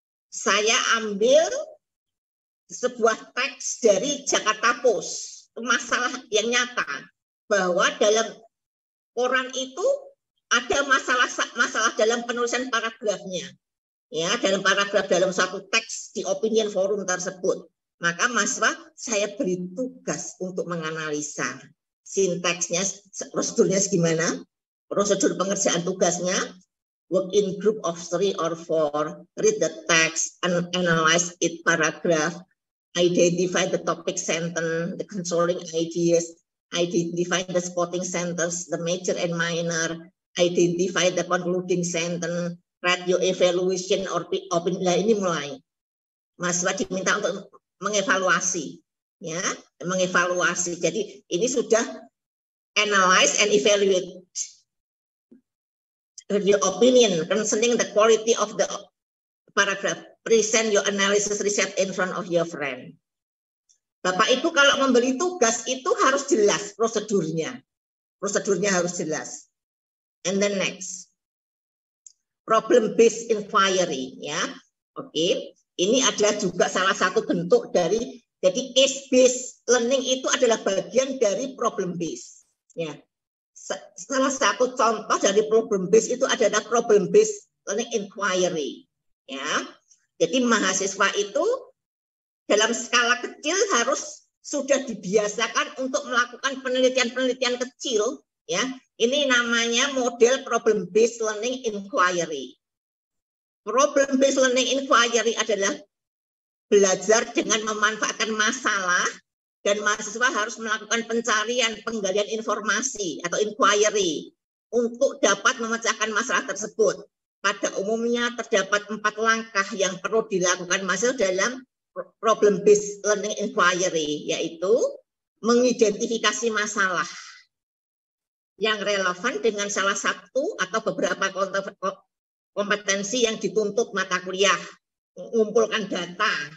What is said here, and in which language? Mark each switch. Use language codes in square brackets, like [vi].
[id] Saya ambil sebuah teks dari Jakarta Post, masalah yang nyata bahwa dalam koran itu ada masalah dalam penulisan paragrafnya, ya, dalam paragraf dalam suatu teks di opinion forum tersebut. Maka mahasiswa saya beri tugas untuk menganalisa sintaksnya, prosedurnya gimana, prosedur pengerjaan tugasnya. [en] Work in group of 3 or 4, read the text and analyze it paragraph. Identify the topic sentence, the controlling ideas, identify the supporting sentence, the major and minor, identify the concluding sentence, write your evaluation or opinion. [id] Nah, ini mulai. Mahasiswa diminta untuk mengevaluasi, ya, mengevaluasi. Jadi ini sudah [en] analyze and evaluate the opinion concerning the quality of the paragraph. present your analysis research in front of your friend. [id] Bapak Ibu kalau memberi tugas itu harus jelas prosedurnya. Prosedurnya harus jelas. [en] And then next. [id] Problem based inquiry ya. Oke. Ini adalah juga salah satu bentuk dari jadi case based learning itu adalah bagian dari problem based ya. Salah satu contoh dari problem based itu adalah problem based learning inquiry ya. Jadi mahasiswa itu dalam skala kecil harus sudah dibiasakan untuk melakukan penelitian-penelitian kecil ya. Ini namanya model problem based learning inquiry. Problem based learning inquiry adalah belajar dengan memanfaatkan masalah dan mahasiswa harus melakukan pencarian, penggalian informasi atau inquiry untuk dapat memecahkan masalah tersebut. Pada umumnya terdapat 4 langkah yang perlu dilakukan mahasiswa dalam problem based learning inquiry, yaitu mengidentifikasi masalah yang relevan dengan salah satu atau beberapa kompetensi yang dituntut mata kuliah, mengumpulkan data.